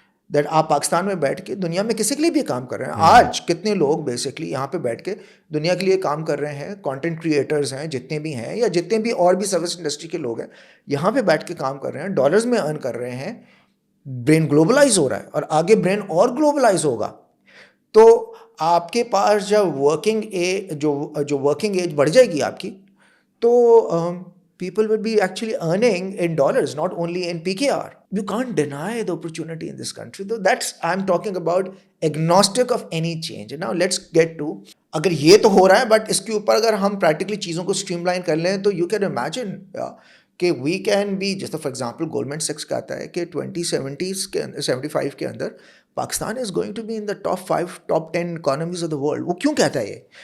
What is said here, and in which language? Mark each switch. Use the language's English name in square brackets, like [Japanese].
[Hindi] That आप पाकिस्तान में बैठ के दुनिया में किसी के लिए भी काम कर रहे हैं. आज कितने लोग बेसिकली यहाँ पे बैठ के दुनिया के लिए काम कर रहे हैं, कंटेंट क्रिएटर्स हैं जितने भी हैं, या जितने भी और भी सर्विस इंडस्ट्री के लोग हैं, यहाँ पे बैठ के काम कर रहे हैं, डॉलर्स में अर्न कर रहे हैं. ब्रेन ग्लोबलाइज हो रहा है और आगे ब्रेन और ग्लोबलाइज होगा. तो आपके पास जब वर्किंग एज जो वर्किंग एज बढ़ जाएगी आपकी, तो [English] people will be actually earning in dollars, not only in PKR. You can't deny the opportunity in this country. Though I'm talking about agnostic of any change. Now let's get to, [Hindi] अगर ये तो हो रहा है, [English] but [Hindi] इसके ऊपर अगर हम प्रैक्टिकली चीज़ों को स्ट्रीमलाइन कर लें, तो [English] you can imagine [Hindi] कि [English] we can be, [Hindi] जैसे [English] for example [Hindi] गोल्डमैन सैक्स कहता है कि 2070s के 75 के अंदर Pakistan [English] Is going to be in the top 5, top 10 economies of the world. [Hindi] वो क्यों कहता है ये?